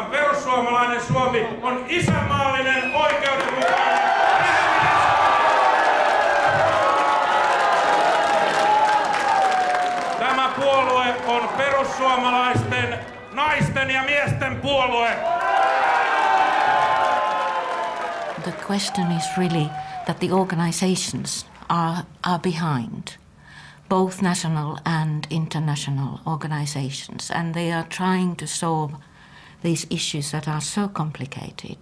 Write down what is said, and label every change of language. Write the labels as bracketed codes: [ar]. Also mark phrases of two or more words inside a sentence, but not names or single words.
[fi] Perussuomalainen Suomi on isänmaallinen, oikeudenmukainen. Tämä puolue on perussuomalaisten, naisten ja miesten puolue. [en] The question is really that the organizations are behind. Both national and international organizations, and they are trying to solve these issues that are so complicated.